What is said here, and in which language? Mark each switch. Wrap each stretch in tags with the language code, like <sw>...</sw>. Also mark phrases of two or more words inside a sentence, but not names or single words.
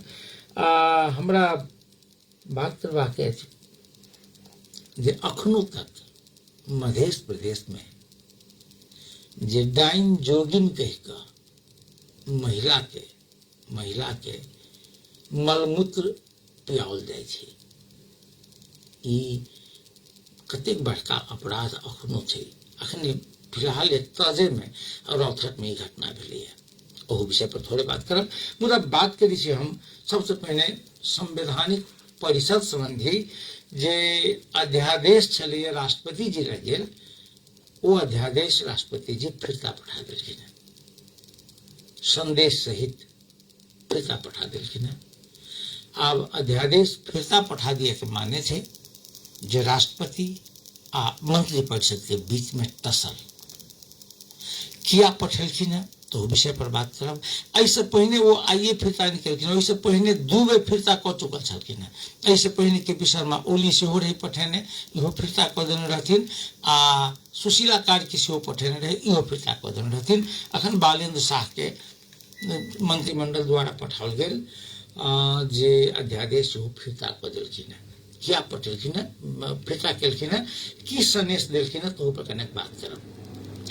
<mai>हमरा बात करबाक अछि जे अखनो तक मध्य प्रदेश में जे डाइन जोगिन कहि कऽ महिला के मलमूत्र पियाओल जाइ छै, ई कतेक बड़का अपराध अखनो छै। अखने फिलहाल ताजे में रौथक में ई घटना भेलै है, ओहो विषय पर थोड़े बात करब। मुदा बात करी छी हम सबसे पहले संवैधानिक परिषद संबंधी जे अध्यादेश छलै राष्ट्रपति जी लग गेल, वो अध्यादेश राष्ट्रपति जी फिरता पठा देलखिन है, संदेश सहित फिरता पठा देलखिन है। आब अध्यादेश फिरता पठा दिए के माने छै जे राष्ट्रपति आ मंत्री परिषद के बीच में टसल किया पठेलखिन है तो विषय पर बात करब। ऐसे पहिने वो आइए फिरता निकलखिन, ओहिसे पहिने 2 बेर फिरता क चुकल छलखिन। ऐसे पहिने के पी शर्मा ओली सेहो रही पठेने, इहो फिरता क देने रहथिन। आ सुशीला कार्की सेहो पठेने रहे, इहो फिरता क देने रहथिन। अखन बालेंद्र शाह के मंत्रिमंडल द्वारा पठाओल गेल जे अध्यादेश सेहो फिरता क देलखिन। क्या पठेलखिन, फिरता केलखिन, की सनेश देलखिन, तो पर कनेक बात करब।</mai>